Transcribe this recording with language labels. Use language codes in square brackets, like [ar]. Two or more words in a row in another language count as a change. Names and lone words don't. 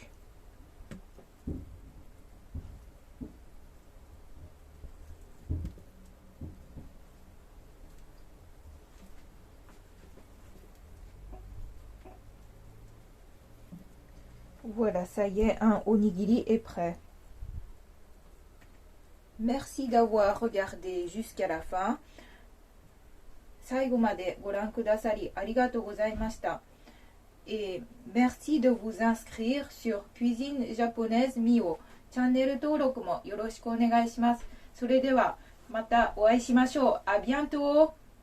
[fr] Voilà, ça y est, un onigiri est prêt. Merci d'avoir regardé jusqu'à la fin. [ja] 最後までご覧くださりありがとうございました。 [fr] Et merci de vous inscrire sur Cuisine Japonaise Mio。 [ja] チャンネル登録もよろしくお願いします。それではまたお会いしましょう。 [fr] À bientôt!